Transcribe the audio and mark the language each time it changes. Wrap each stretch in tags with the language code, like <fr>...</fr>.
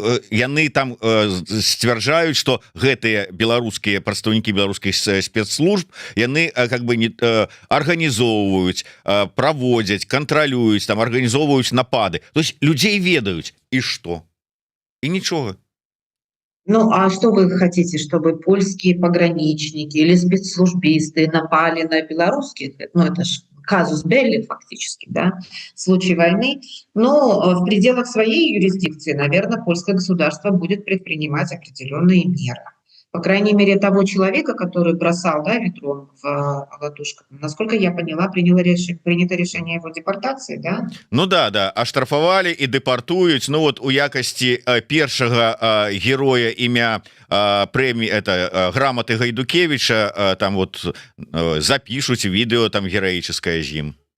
<be>яны там сцвярджаюць, што гэтыя беларускія прадстаўнікі беларускіх спецслужб яны арганізоўваюць, праводзяць, кантралююць, там арганізоўваюць напады. То есть людзей ведаюць, і што? І нічога.</be> <ru>А что вы хотите, чтобы польские пограничники или спецслужбисты напали на белорусских? Это же казус белли фактически, случай войны. Но в пределах своей юрисдикции, наверное, польское государство будет предпринимать определенные меры. По крайней мере, того человека, который бросал ведром в латушку, насколько я поняла, принято решение его депортации, да?</ru> <be>Да, аштрафавалі і дэпартуюць. У якасці першага героя імя прэміі граматы Гайдукевіча там запишуць відэо там героическое з ім.</be>